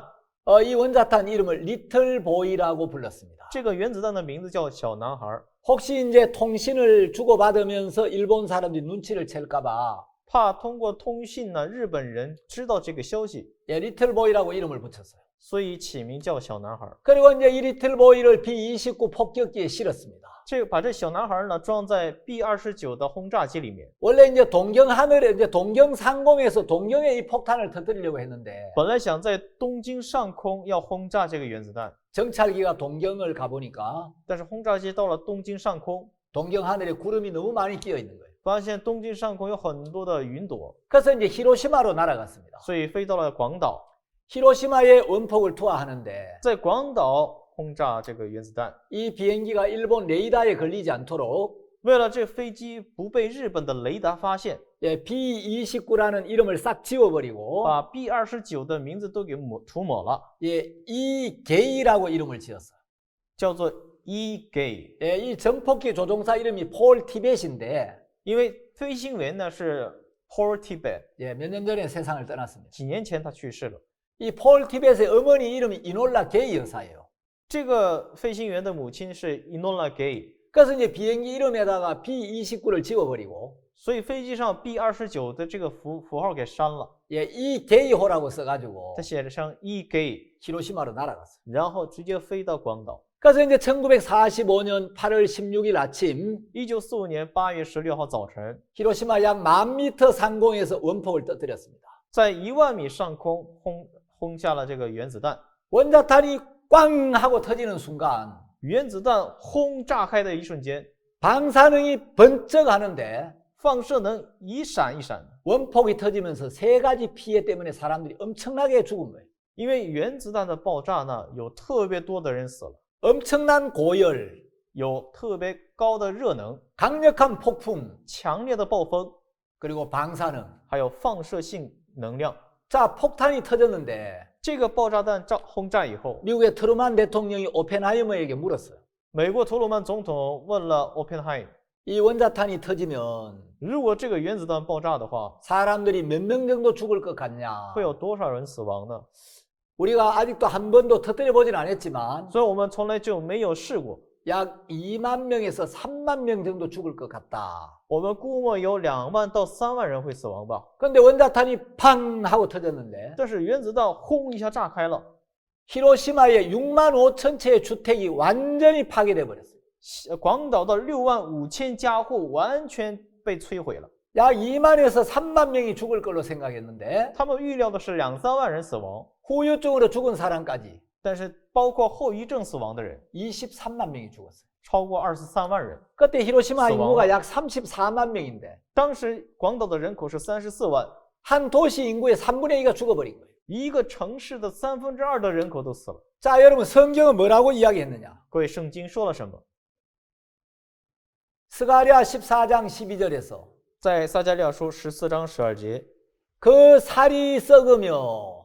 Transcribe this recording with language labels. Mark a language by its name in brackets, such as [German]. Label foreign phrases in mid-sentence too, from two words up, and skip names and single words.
[Korean] 이 원자탄 이름을 리틀 보이라고 불렀습니다. [Chinese] 这个原子弹的名字叫小男孩。 [Korean] 혹시 이제 통신을 주고받으면서 일본 사람들이 눈치를 챌까봐 [Chinese] 怕通过通信呢，日本人知道这个消息， [Korean] 예, 리틀 보이라고 이름을 붙였어요. [Chinese] 所以起名叫小男孩。 [Korean] 그리고 이제 이 리틀 보이를 B-29 폭격기에 실었습니다. [Chinese] 把这小男孩呢装在 B-29的轰炸机里面。 [Korean] 원래 이제 동경 하늘에 이제 동경 상공에서 동경에 이 폭탄을 터뜨리려고 했는데 [Chinese] 本来想在东京上空要轰炸这个原子弹， [Korean] 정찰기가 동경을 가보니까 [Chinese] 但是轰炸机到了东京上空， [Korean] 동경 하늘에 구름이 너무 많이 끼어 있는 거예요. [Chinese] 发现东京上空有很多的云朵， [Korean] 그래서 이제 히로시마로 날아갔습니다. [Chinese] 所以飞到了广岛， [Korean] 히로시마에 원폭을 투하하는데 [Chinese] 在广岛轰炸这个原子弹。 [Korean] 이 비행기가 일본 레이더에 걸리지 않도록 [Chinese] 为了这飞机不被日本的雷达发现， [Korean] 예, B-29라는 이름을 싹 지워버리고 [Chinese] 把 B-29的名字都给涂抹了， [Korean] 예, 이게이라고 이름을 지었어요. [Chinese] 叫做 E-gate。 [Korean] 예, 이 전폭기 조종사 이름이 폴 티벳인데 [Chinese] 因为飞行员呢是 Paul Tibet， [Korean] 예, 몇 년 전에 세상을 떠났습니다. [Chinese] 几年前他去世了。 [Korean] 이 폴 티벳의 어머니 이름이 이놀라 게이 여사예요. [Chinese] 这个飞行员的母亲是 Enola Gay， [Korean] 그래서 이제 비행기 이름에다가 B-29를 지워버리고 [Chinese] 所以飞机上 B-29的这个符号给删了， [Korean] 예, 이 게이호라고 써가지고 [Chinese] 它写成 E-gate， [Korean] 히로시마로 날아갔어요. [Chinese] 然后直接飞到广岛。 [Korean] 그래서 이제 1945년 8월 16일 아침 [Chinese] 1945 年8月16号早晨， [Korean] 히로시마 약 10,000m 상공에서 원폭을 터뜨렸습니다. [Chinese] 在10000米上空轰下了这个原子弹。 [Korean] 원자탄이 꽝 하고 터지는 순간 [Chinese] 原子弹轰炸开的一瞬间， [Korean] 방사능이 번쩍하는데 [Chinese] 放射能一闪一闪， [Korean] 원폭이 터지면서 세 가지 피해 때문에 사람들이 엄청나게 죽은 거예요. [Chinese] 因为原子弹的爆炸呢，有特别多的人死了， [Korean] 엄청난 고열, [Chinese] 有特别高的热能， [Korean] 강력한 폭풍, [Chinese] 强烈的暴风， [Korean] 그리고 방사능. [Chinese] 还有放射性能量。 [Korean] 자, 폭탄이 터졌는데 [Chinese] 这个爆炸弹轰炸以后， [Korean] 미국의 트루만 대통령이 오펜하이머에게 물었어요. [Chinese] 美国特鲁曼总统问了 오펜하임， [Korean] 이 원자탄이 터지면 [Chinese] 如果这个原子弹爆炸的话， [Korean] 사람들이 몇 명 정도 죽을 것 같냐? [Chinese] 会有多少人死亡呢？ [Korean] 우리가 아직도 한 번도 터뜨려 보진 않았지만 [Chinese] 所以我们从来就没有试过。 [Korean] 약 2만 명에서 3만 명 정도 죽을 것 같다. [Chinese] 我们估摸有2万到3万人会死亡吧。 [Korean] 그런데 원자탄이 팡 하고 터졌는데 [Chinese] 但是原子弹轰一下炸开了， [Korean] 히로시마의 6만 5천 채의 주택이 완전히 파괴돼 버렸어요. [Chinese] 广岛的65000家户完全被摧毁了。 [Korean] 약 2만에서 3만 명이 죽을 걸로 생각했는데 [Chinese] 他们预料的是2-3万人死亡， [Korean] 후유증으로 죽은 사람까지 [Chinese] 但是包括后遗症死亡的人 [Korean] 23만 명이 죽었어요. [Chinese] 超过23万人。 [Korean] 그때 히로시마 [Chinese] 死亡 [Korean] 인구가 약 34만 명인데 [Chinese] 当时广岛的人口是34万， [Korean] 한 도시 인구의 3분의 2가 죽어버린 거예요. [Chinese] 一个城市的2/3的人口都死了。 [Korean] 자, 여러분 성경은 뭐라고 이야기했느냐? [Chinese] 各位，圣经说了什么？ [Korean] 스가랴 14장 12절에서 [Chinese] 在撒迦利亚书14章12节 [Korean] 그 살이 썩으며